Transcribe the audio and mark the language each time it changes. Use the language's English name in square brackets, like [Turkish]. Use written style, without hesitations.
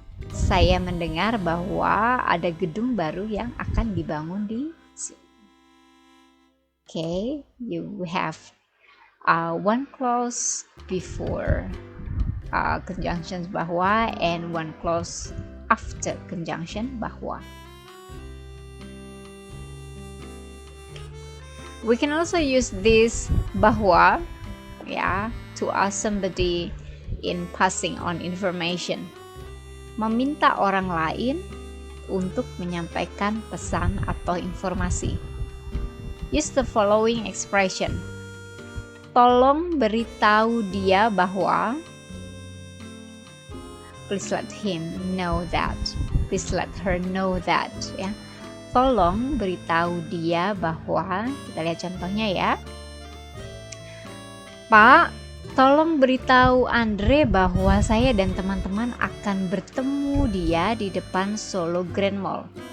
[Indonesian] Saya mendengar bahwa ada gedung baru yang akan dibangun di sini. [English] Okay, you have one clause before conjunctions bahwa and one clause after conjunction bahwa. We can also use this bahwa to ask somebody in passing on information. [Indonesian] Meminta orang lain untuk menyampaikan pesan atau informasi. [English] Use the following expression. [Indonesian] Tolong beritahu dia bahwa. [English] Please let him know that. Please let her know that. Ya. [Indonesian] tolong beritahu dia bahwa, kita lihat contohnya ya. Pak, tolong beritahu Andre bahwa saya dan teman-teman akan bertemu dia di depan Solo Grand Mall.